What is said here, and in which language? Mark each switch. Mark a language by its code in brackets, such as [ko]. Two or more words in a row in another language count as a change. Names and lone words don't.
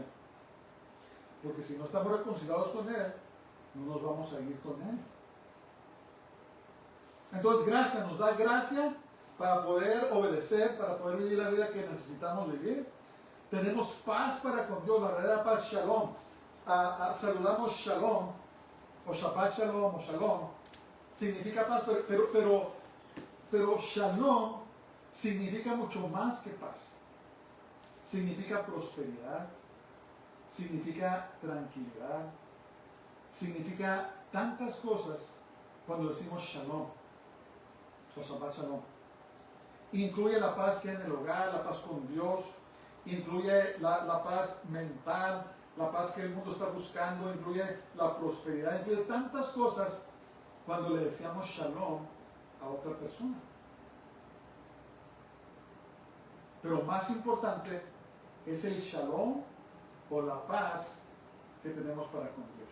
[es] Porque si no estamos reconciliados con Él, no nos vamos a ir con Él. Entonces, gracia, nos da gracia para poder obedecer, para poder vivir la vida que necesitamos vivir. Tenemos paz para con Dios, la verdadera paz, shalom. Saludamos shalom, o [he] שבת שלום, [es] o shalom. Significa paz, pero shalom significa mucho más que paz. Significa prosperidad, significa tranquilidad, significa tantas cosas cuando decimos shalom o [he] שבת שלום. [es] Incluye la paz que hay en el hogar, la paz con Dios, incluye la paz mental, la paz que el mundo está buscando, incluye la prosperidad, incluye tantas cosas cuando le decíamos shalom a otra persona. Pero más importante es el shalom o la paz que tenemos para con Dios.